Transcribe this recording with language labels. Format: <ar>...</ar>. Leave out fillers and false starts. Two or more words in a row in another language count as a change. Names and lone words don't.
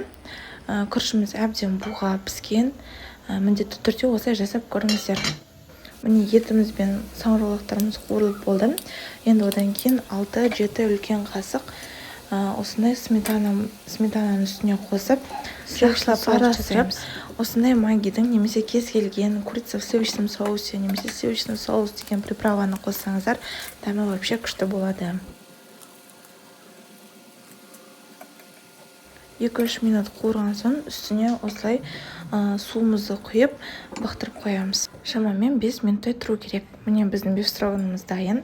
<kk>Күрішіміз әбден буға піскен. Міндетті түрде осылай жасап көріңіздер. Міне етіміз бен саңырауқұлақтарымыз қуырылып болды. Енді одан кейін 6-7 үлкен қасық осындай сметананың үстіне қосып, жақсылап араластырып, осындай магидің немесе кез келген</kk> <ru>курица в сливочном соусе</ru> <kk>немесе</kk> <ru>сливочный соус</ru> <kk>деген приправаны қоссаңыздар, дәмі вообще күшті болады. 2-3 минут қуырған соң үстіне осылай суымызды құйып бақтырып қоямыз. Шамамен 5 минуттай тұру керек. Міне біздің беф строганымыз дайын.</kk>